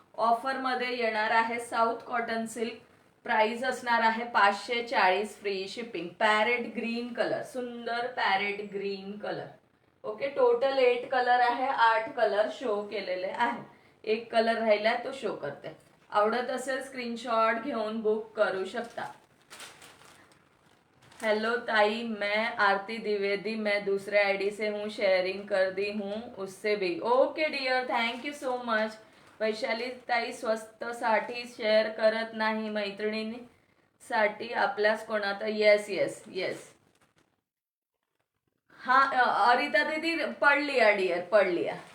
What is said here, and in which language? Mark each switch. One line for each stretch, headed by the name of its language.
Marathi: Offer मध्ये येणार आहे साऊथ कॉटन सिल्क. प्राइस असणार आहे 540 free shipping. Parrot green colour, सुंदर parrot green colour. Okay, total 8 colour आहे. 8 कलर शो केलेले आहे. एक कलर राहिला तो शो करते. आवडत असेल स्क्रीनशॉट घेऊन बुक करू शकता.
Hindi: हेलो ताई, मैं आरती द्विवेदी, मैं दूसरे आईडी से हूँ, शेयरिंग कर दी हूँ उससे भी.
English: Okay dear, thank you so much.
Marathi: Vaishali ताई, स्वस्त साठी शेअर करत नाही मैत्रिणींसाठी आपल्यास कोणात.
English: Yes yes yes.
Marathi: हा अरिता दीदी पडली डिअर, पडली.